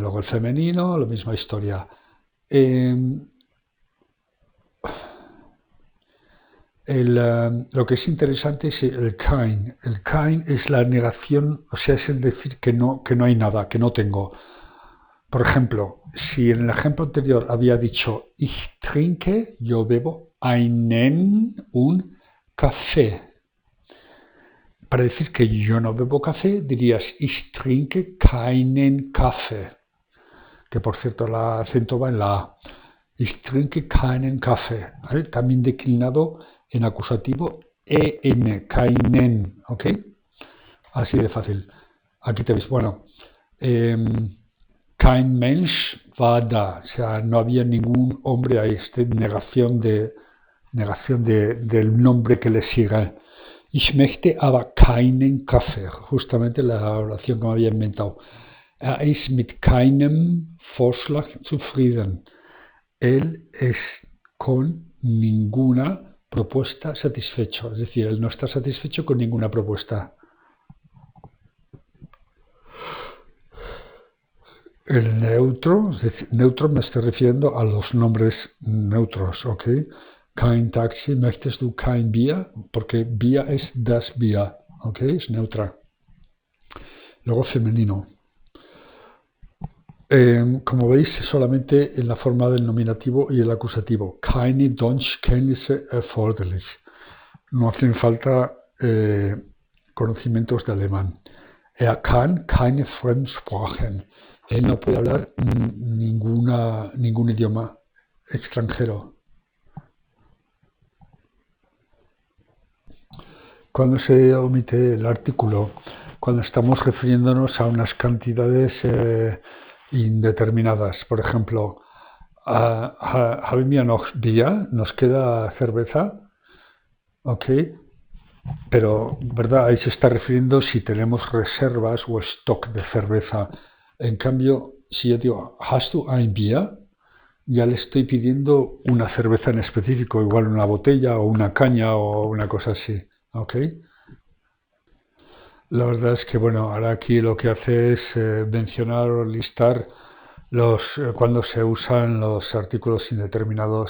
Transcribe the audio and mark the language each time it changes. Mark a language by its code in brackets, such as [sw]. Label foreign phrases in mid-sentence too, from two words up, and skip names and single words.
[es] Luego el femenino, la misma historia. Eh, lo que es interesante es el kein. El kein es la negación, o sea, es el decir que no hay nada, que no tengo. Por ejemplo, si en el ejemplo anterior había dicho [de] ich trinke, [es] yo bebo un café. Para decir que yo no bebo café, dirías [de] ich trinke keinen Kaffee. [es] Que por cierto, el acento va en la A. [de] Ich trinke keinen Kaffee. [es] ¿Vale? También declinado en acusativo en, keinen. ¿Ok? Así de fácil. Aquí te veis. Bueno, [de] kein Mensch war da. [es] O sea, no había ningún hombre ahí. Negación del nombre que le siga. [de] Ich möchte aber keinen Kaffee. [es] Justamente la oración que me había inventado. [de] Er ist mit keinem Vorschlag zufrieden. [es] Él es con ninguna propuesta satisfecho. Es decir, él no está satisfecho con ninguna propuesta. El neutro, es decir, neutro me estoy refiriendo a los nombres neutros, ¿ok? [de] Kein Taxi, möchtest du kein Bier? [es] Porque Bier es [de] das Bier, [es] ¿ok? Es neutra. Luego femenino. Como veis, solamente en la forma del nominativo y el acusativo. [de] Keine Deutschkenntnisse erforderlich. [es] No hacen falta conocimientos de alemán. [de] Er kann keine Fremdsprachen. [es] Él no puede hablar ningún idioma extranjero. Cuando se omite el artículo, cuando estamos refiriéndonos a unas cantidades indeterminadas. Por ejemplo, [de] haben wir noch Bier? [es] ¿Nos queda cerveza? Ok, pero ¿verdad? Ahí se está refiriendo si tenemos reservas o stock de cerveza. En cambio, si yo digo, [de] ¿hast du ein Bier? [es] ya le estoy pidiendo una cerveza en específico, igual una botella o una caña o una cosa así. ¿Ok? La verdad es que, bueno, ahora aquí lo que hace es mencionar o listar cuando se usan los artículos indeterminados.